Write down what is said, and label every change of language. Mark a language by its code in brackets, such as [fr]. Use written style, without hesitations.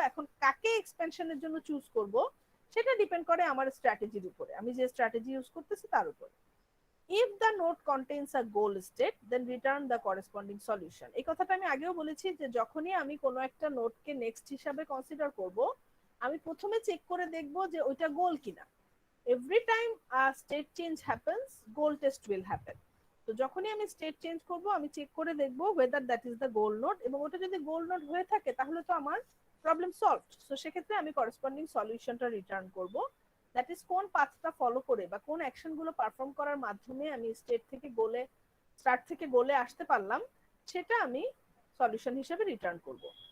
[bn] এখন কাকে এক্সপ্যানশনের জন্য চুজ করব সেটা ডিপেন্ড করে আমার স্ট্র্যাটেজির উপরে, আমি যে স্ট্র্যাটেজি ইউজ করতেছি তার উপরে। [en] if the node contains a goal state then return the corresponding solution। [bn] এই কথাটা আমি আগেও বলেছি যে যখনই আমি কোনো একটা নোডকে নেক্সট হিসাবে কনসিডার করব আমি প্রথমে চেক করে দেখব যে ওইটা গোল কিনা। [en] Every time a state change happens goal test will happen। [bn] তো যখনই আমি স্টেট চেঞ্জ করব আমি চেক করে দেখব [en] whether that is the goal node, [bn] এবং ওটা যদি গোল নোড হয়ে থাকে তাহলে তো আমার প্রবলেম সলভড। সো সেক্ষেত্রে আমি করেসপন্ডিং সলিউশনটা রিটার্ন করব। দ্যাট ইজ কোন পাথটা ফলো করে বা কোন অ্যাকশনগুলো পারফর্ম করার মাধ্যমে আমি স্টার্ট থেকে গোলে আসতে পারলাম সেটা আমি সলিউশন হিসেবে রিটার্ন করব।